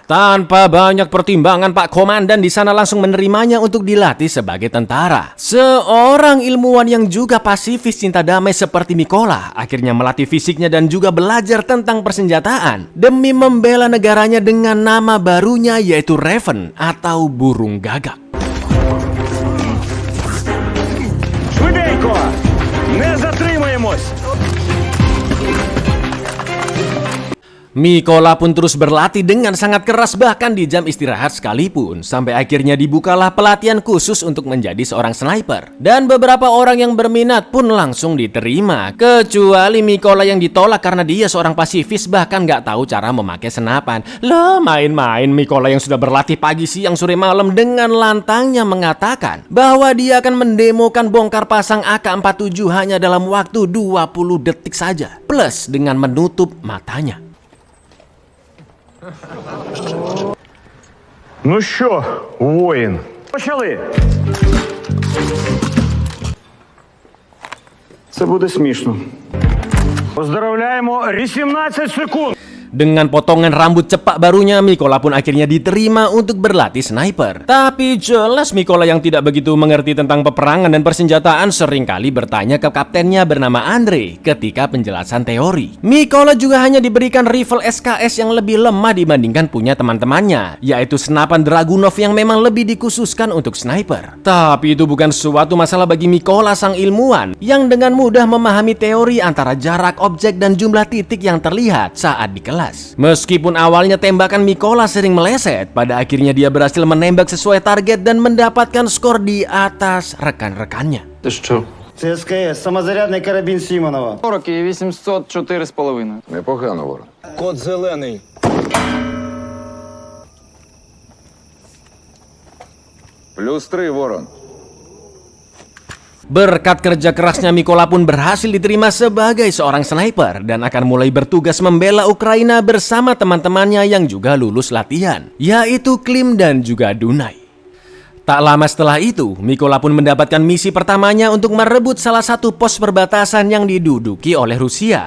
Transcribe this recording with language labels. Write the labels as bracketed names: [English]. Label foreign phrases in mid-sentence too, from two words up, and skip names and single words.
[Indonesian] Tanpa banyak pertimbangan, Pak Komandan di sana langsung menerimanya untuk dilatih sebagai tentara. Seorang ilmuwan yang juga pasifis cinta damai seperti Mykola akhirnya melatih fisiknya dan juga belajar tentang persenjataan demi membela negaranya dengan nama barunya yaitu Raven atau burung gagak. [Ukrainian] Не затримаємось! [Indonesian] Mykola pun terus berlatih dengan sangat keras bahkan di jam istirahat sekalipun, sampai akhirnya dibukalah pelatihan khusus untuk menjadi seorang sniper. Dan beberapa orang yang berminat pun langsung diterima, kecuali Mykola yang ditolak karena dia seorang pasifis bahkan gak tahu cara memakai senapan. Loh, main-main Mykola yang sudah berlatih pagi, siang, sore, malam dengan lantangnya mengatakan bahwa dia akan mendemokan bongkar pasang AK-47 hanya dalam waktu 20 detik saja, plus dengan menutup matanya. [Ukrainian] Ну що, воїн? Почали. Це буде смішно. Поздравляємо, 18 секунд. [Indonesian] Dengan potongan rambut cepak barunya, Mikola pun akhirnya diterima untuk berlatih sniper. Tapi jelas Mikola yang tidak begitu mengerti tentang peperangan dan persenjataan seringkali bertanya ke kaptennya bernama Andre ketika penjelasan teori. Mikola juga hanya diberikan rifle SKS yang lebih lemah dibandingkan punya teman-temannya, yaitu senapan Dragunov yang memang lebih dikhususkan untuk sniper. Tapi itu bukan suatu masalah bagi Mikola sang ilmuwan yang dengan mudah memahami teori antara jarak objek dan jumlah titik yang terlihat saat di kelas. Meskipun awalnya tembakan Mikola sering meleset, pada akhirnya dia berhasil menembak sesuai target dan mendapatkan skor di atas rekan-rekannya. [Ukrainian] Ти що? Це СКС, самозарядний карабін Сімонова. 40 і 800 4,5. Непогано, Ворон. Код зелений. +3, Ворон. [Indonesian] Berkat kerja kerasnya, Mikola pun berhasil diterima sebagai seorang sniper dan akan mulai bertugas membela Ukraina bersama teman-temannya yang juga lulus latihan, yaitu Klim dan juga Dunai. Tak lama setelah itu, Mikola pun mendapatkan misi pertamanya untuk merebut salah satu pos perbatasan yang diduduki oleh Rusia.